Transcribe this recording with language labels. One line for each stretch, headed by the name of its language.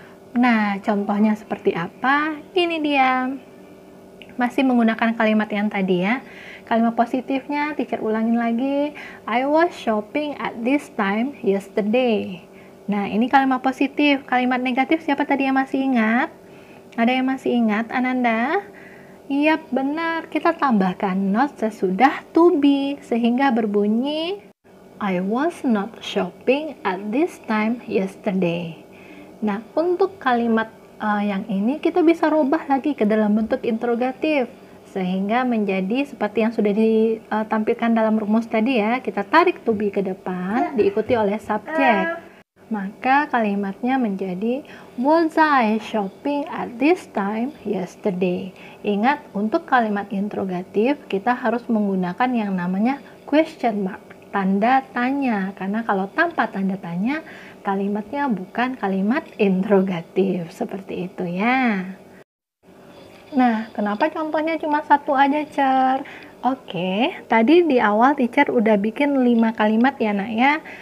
Indonesian: Nah, contohnya seperti apa? Ini dia. Masih menggunakan kalimat yang tadi ya. Kalimat positifnya teacher ulangin lagi,
English: I was shopping at this time yesterday.
Indonesian: Nah, ini kalimat positif. Kalimat negatif siapa tadi yang masih ingat? Ada yang masih ingat, Ananda? Iya, benar. Kita tambahkan not sesudah to be sehingga berbunyi
English: I was not shopping at this time yesterday.
Indonesian: Nah, untuk kalimat yang ini kita bisa rubah lagi ke dalam bentuk interrogatif sehingga menjadi seperti yang sudah ditampilkan dalam rumus tadi ya. Kita tarik to be ke depan diikuti oleh subjek. Maka kalimatnya menjadi
English: was I shopping at this time yesterday.
Indonesian: Ingat, untuk kalimat interrogatif kita harus menggunakan yang namanya question mark, tanda tanya, karena kalau tanpa tanda tanya kalimatnya bukan kalimat interrogatif, seperti itu ya. Nah, kenapa contohnya cuma satu aja, Cer? Oke, tadi di awal teacher udah bikin 5 kalimat ya, Nak ya.